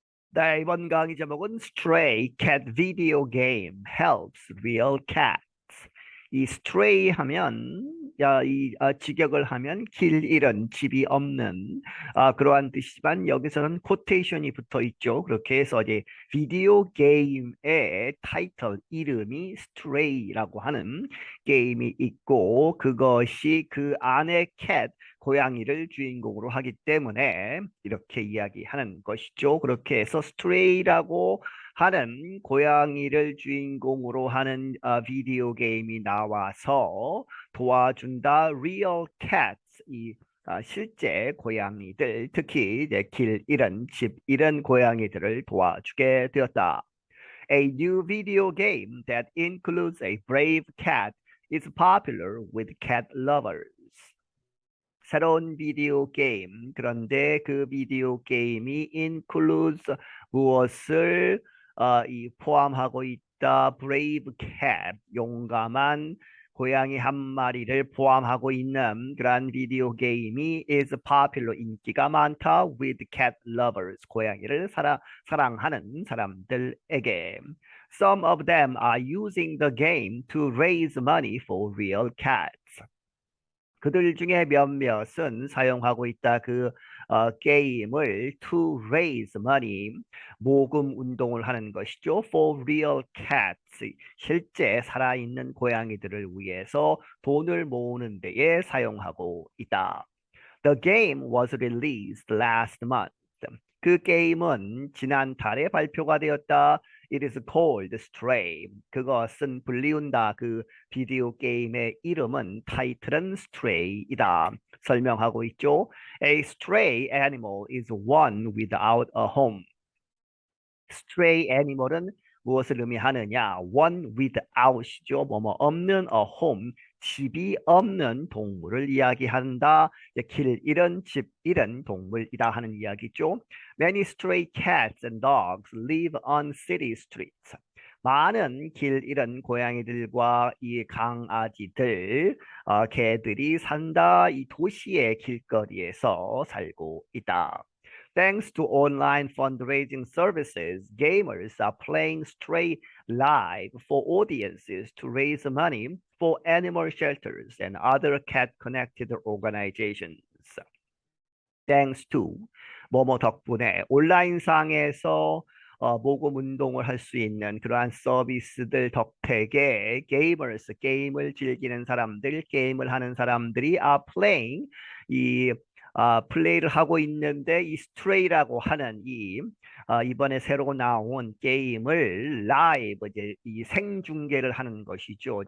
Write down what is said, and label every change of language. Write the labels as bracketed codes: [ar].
[ko] 네, 이번 강의 제목은 [en] Stray Cat Video Game Helps Real Cats. [ko] 이 stray 하면 직역을 하면 길 잃은 집이 없는 그러한 뜻이지만 여기서는 코테이션이 붙어 있죠. 그렇게 해서 이제 비디오 게임의 타이틀 이름이 Stray라고 하는 게임이 있고 그것이 그 안에 cat 고양이를 주인공으로 하기 때문에 이렇게 이야기하는 것이죠. 그렇게 해서 스트레이라고 하는 고양이를 주인공으로 하는 비디오 게임이 나와서 도와준다. [en] Real cats, [ko] 실제 고양이들, 특히 이제 길 잃은 집 잃은 고양이들을 도와주게 되었다. [en] A new video game that includes a brave cat is popular with cat lovers. [ko] 새로운 비디오 게임. 그런데 그 비디오 게임이 includes 무엇을 포함하고 있다. [en] brave cat, [ko] 용감한 고양이 한 마리를 포함하고 있는 그러한 비디오 게임이 [en] is popular, [ko] 인기가 많다. [en] with cat lovers, [ko] 고양이를 사랑하는 사람들에게. [en] Some of them are using the game to raise money for real cats. [ko] 그들 중에 몇몇은 사용하고 있다. 게임을 [en] to raise money, [ko] 모금 운동을 하는 것이죠. [en] For real cats, [ko] 실제 살아있는 고양이들을 위해서 돈을 모으는 데에 사용하고 있다. [en] The game was released last month. [ko] 그 게임은 지난달에 발표가 되었다. [en] It is called Stray. [ko] 그것은 불리운다. 그 비디오 게임의 이름은 타이틀은 Stray이다. 설명하고 있죠. [en] A stray animal is one without a home. [ko] stray animal은 무엇을 의미하느냐? [en] one without [ko] 이죠. 뭐뭐 없는 [en] a home, [ko] 집이 없는 동물을 이야기한다. 길 잃은 집 잃은 동물이다 하는 이야기죠. [en] Many stray cats and dogs live on city streets. [ko] 많은 길 잃은 고양이들과 이 강아지들, 개들이 산다. 이 도시의 길거리에서 살고 있다. [en] Thanks to online fundraising services, gamers are playing Stray live for audiences to raise money for animal shelters and other cat-connected organizations. Thanks to [ko] 뭐뭐 덕분에 온라인상에서 모금 운동을 할 수 있는 그러한 서비스들 덕택에 gamers, 게임을 즐기는 사람들, 게임을 하는 사람들이 [en] are playing, [ko] 플레이를 하고 있는데 이 스트레이라고 하는 이번에 새로 나온 게임을 라이브, 이제 이 생중계를 하는 것이죠.